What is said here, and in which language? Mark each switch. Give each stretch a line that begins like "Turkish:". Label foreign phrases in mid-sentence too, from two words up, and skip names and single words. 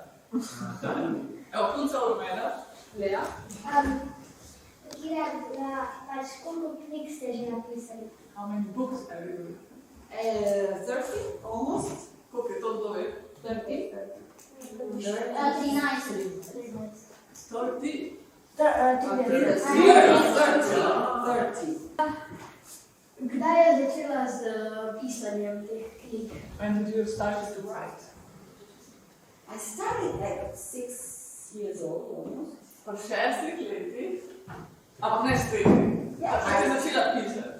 Slovenian: Evo, punca od mene. Lea? Koliko knjig ste že napisali?
English: How many books have you written? 30, almost.
Slovenian: Koliko je to kdo ve? 30. 30. Kdaj je začela z pisanjem teh knjig?
English: When did you start to write? I started at 6 years old almost.
Slovenian: Po 6 letih? Ampak ne 4. Kaj si začela pisati?